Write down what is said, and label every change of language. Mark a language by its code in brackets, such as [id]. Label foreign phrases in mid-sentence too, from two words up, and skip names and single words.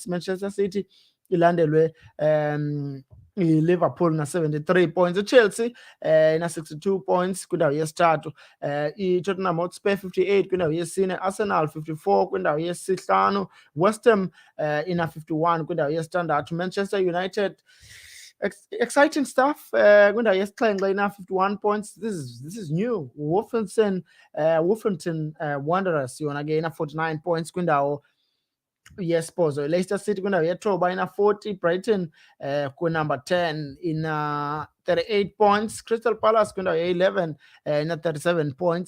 [xh] Manchester City ilandelwe iLiverpool na-73 points. iChelsea ina-62 points kwindawo yesithathu. iTottenham Hotspur 58 kwindawo yesine. Arsenal 54 kwindawo yesihlanu. West Ham ina-51 kwindawo yesithandathu. Manchester United [en] exciting stuff [xh] kwindawo yesixhenxe ina-51 points. [en] This is new. [xh] Wolverhampton Wanderers yona ke ina-49 points kwindawo yesibhozo. Leicester City kwindawo yethoba ina-40. Brighton kwinumber 10 ina-38 points. Crystal Palace kwindawo ye-11 ina-37 points.